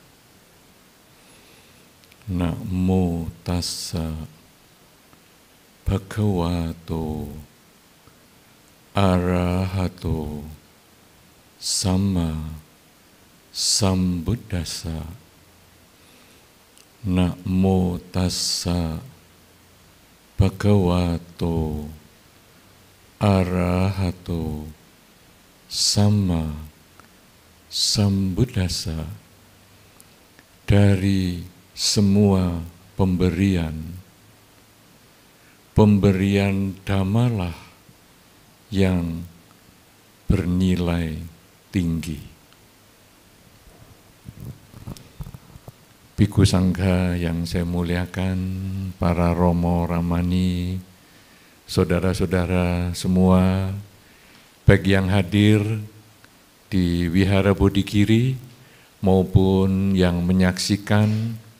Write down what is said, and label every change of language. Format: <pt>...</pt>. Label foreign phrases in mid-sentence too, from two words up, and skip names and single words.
<pi>Namo tassa bhagavato arahato sama sambuddhassa. Namo tassa bhagavato arahato sama sambuddhassa.</pi> <id>Dari semua pemberian dhammalah yang bernilai tinggi. Bhikkhu Sangha yang saya muliakan, para Romo Ramani, saudara-saudara semua, baik yang hadir di Wihara Bodhigiri maupun yang menyaksikan</id>